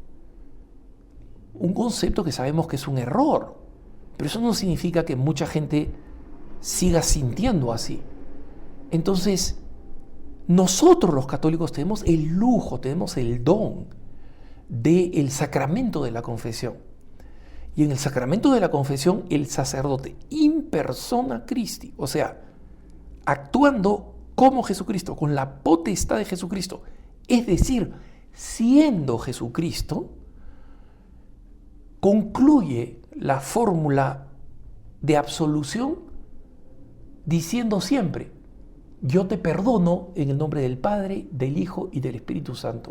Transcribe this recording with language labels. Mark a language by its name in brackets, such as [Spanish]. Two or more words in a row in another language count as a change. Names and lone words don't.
[Spanish] Un concepto que sabemos que es un error, pero eso no significa que mucha gente siga sintiendo así. Entonces, nosotros los católicos tenemos el lujo, tenemos el don del sacramento de la confesión. Y en el sacramento de la confesión, el sacerdote [Latin] in persona Christi, [Spanish] o sea, actuando como Jesucristo, con la potestad de Jesucristo, es decir, siendo Jesucristo, concluye la fórmula de absolución diciendo siempre: yo te perdono en el nombre del Padre, del Hijo y del Espíritu Santo.